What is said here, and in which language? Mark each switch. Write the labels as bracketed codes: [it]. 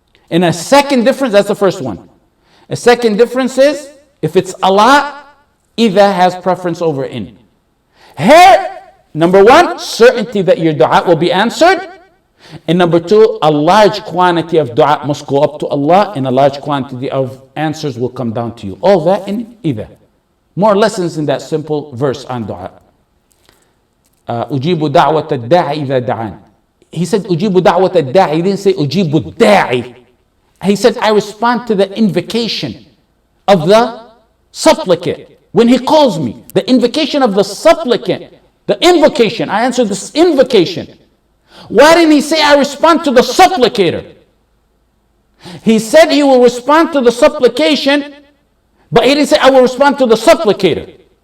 [en] And a second difference, that's the first one. A second difference is, if it's a lot, إذا has preference over in. Here, number one, certainty that your dua will be answered. And number two, a large quantity of dua must go up to Allah, and a large quantity of answers will come down to you. All that in إذا. More lessons in that simple verse on dua. [ar] أجيب دعوة الداعي إذا دعان. [en] He said [ar] أجيب دعوة الداعي. [en] He didn't say [ar] أجيب الداعي. [en] He said I respond to the invocation of the supplicant. When he calls me, the invocation of the supplicant, the invocation, I answer this invocation. Why didn't He say I respond to the supplicator? He said He will respond to the supplication, but He didn't say I will respond to the supplicator.